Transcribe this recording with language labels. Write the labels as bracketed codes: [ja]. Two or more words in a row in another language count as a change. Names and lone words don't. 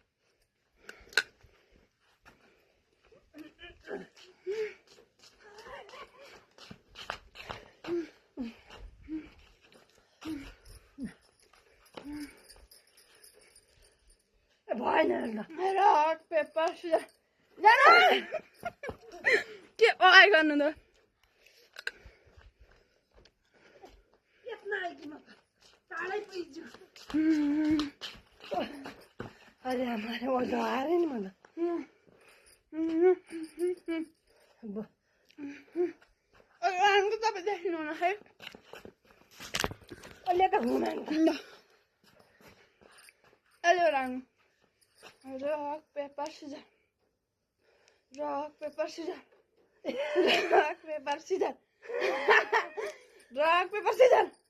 [ne] भएन [en] rock paper scissors [ne] जानु। के अगाइ गर्नु त। [hi] अरे हमारे वो तो आ रहे नहीं मतलब [ne] राम्रो तपाईँ देख्नु न है। अहिले त घुमाउनु अहिले राम्रो। [en] rock paper scissors, rock paper scissors, rock paper scissors, rock paper scissors.